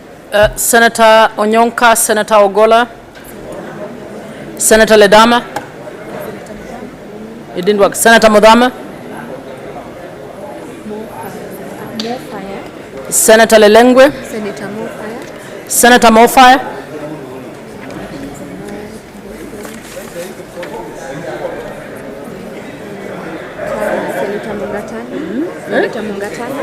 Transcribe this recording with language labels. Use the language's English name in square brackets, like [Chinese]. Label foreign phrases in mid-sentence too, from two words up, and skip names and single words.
[English] Senator Onyonka, Senator Ogola, Senator Ledama. It didn't work. Senator Mudama, Senator Lelengwe, Senator Mofire, Senator Mofire, Senator Mungatana, Senator Mungatana,